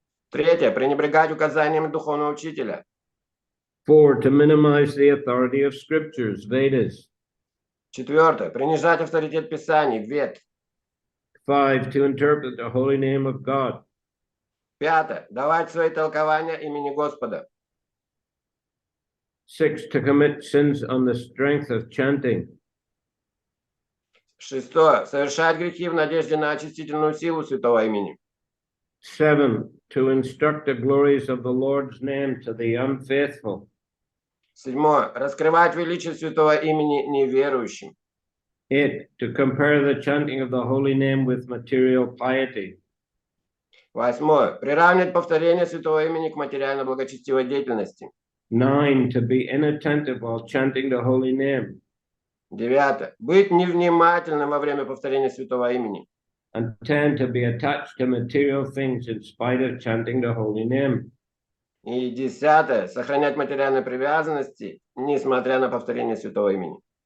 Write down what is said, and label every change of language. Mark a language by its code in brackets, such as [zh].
[ru] Третье, пренебрегать указаниями духовного учителя. [en] 4. To minimize the authority of scriptures, Vedas. [ru] Четвертое, принижать авторитет Писаний, Вед. [en] 5. To interpret the holy name of God. [ru] Пятое, давать свои толкования имени Господа. [en] 6. To commit sins on the strength of chanting. [ru] Шестое, совершать грехи в надежде на очистительную силу святого имени. [en] 7. To instruct the glories of the Lord's name to the unfaithful. [ru] Седьмое, раскрывать величие святого имени неверующим. [en] 8. To compare the chanting of the holy name with material piety. [ru] Восьмое, приравнивать повторение святого имени к материально-благочестивой деятельности. [en] 9. To be inattentive while chanting the holy name. [ru] Девятое, быть невнимательным во время повторения святого имени. [en] And 10. To be attached to material things in spite of chanting the holy name. [ru] И десятое, сохранять материальные привязанности, несмотря на повторение святого имени.